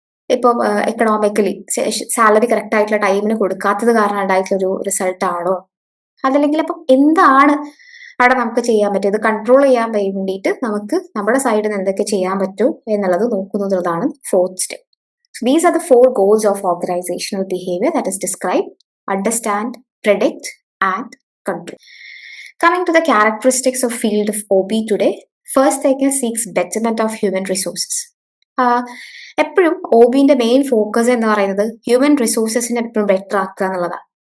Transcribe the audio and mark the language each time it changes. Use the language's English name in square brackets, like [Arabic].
[Malayalam] ഇപ്പൊ economically salary correct ആയിട്ടുള്ള ടൈമിന് കൊടുക്കാത്തത് കാരണം ഉണ്ടായിട്ടുള്ള ഒരു റിസൾട്ട് ആണോ, അതല്ലെങ്കിൽ അപ്പം എന്താണ് അവിടെ നമുക്ക് ചെയ്യാൻ പറ്റും, ഇത് കൺട്രോൾ ചെയ്യാൻ വേണ്ടിയിട്ട് നമുക്ക് നമ്മുടെ സൈഡിൽ നിന്ന് എന്തൊക്കെ ചെയ്യാൻ പറ്റും എന്നുള്ളത് നോക്കുന്നതാണ് fourth step. [English] So these are the 4 goals of organizational behavior, that is describe, understand, predict and control. Coming to the characteristics of field of OB today, first thing is seeks betterment of human resources. [Malayalam] എപ്പോഴും OBന്റെ main focus എന്ന് പറയുന്നത് human റിസോഴ്സസിനെ എപ്പോഴും better ആക്കുക എന്നുള്ളതാണ്.